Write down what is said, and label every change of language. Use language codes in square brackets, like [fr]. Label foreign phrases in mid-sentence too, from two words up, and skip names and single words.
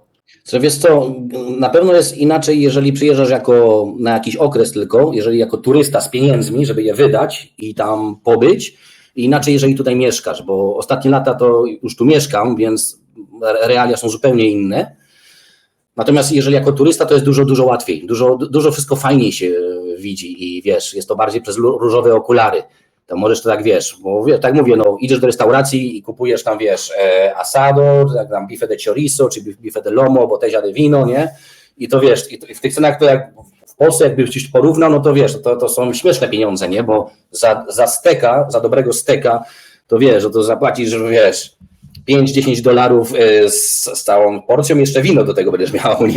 [pl] Co wiesz co, na pewno jest inaczej, jeżeli przyjeżdżasz na jakiś okres tylko, jeżeli jako turysta z pieniędzmi, żeby je wydać i tam pobyć, Inaczej, jeżeli tutaj mieszkasz, bo ostatnie lata to już tu mieszkam, więc realia są zupełnie inne. Natomiast jeżeli jako turysta, to jest dużo łatwiej, dużo wszystko fajniej się widzi i wiesz, jest to bardziej przez różowe okulary. To możesz to tak, wiesz, bo tak mówię, no idziesz do restauracji i kupujesz tam, wiesz, asado, tam [es] bife de chorizo, [pl] czy [es] bife de lomo, botella de vino, [pl] nie? I to wiesz, i w tych cenach to jak w Polsce jakbyś porównał, no to wiesz, to są śmieszne pieniądze, nie? Bo za steka, za dobrego steka, to wiesz, to zapłacisz, wiesz, $5-10 z całą porcją, jeszcze wino do tego będziesz miał, nie?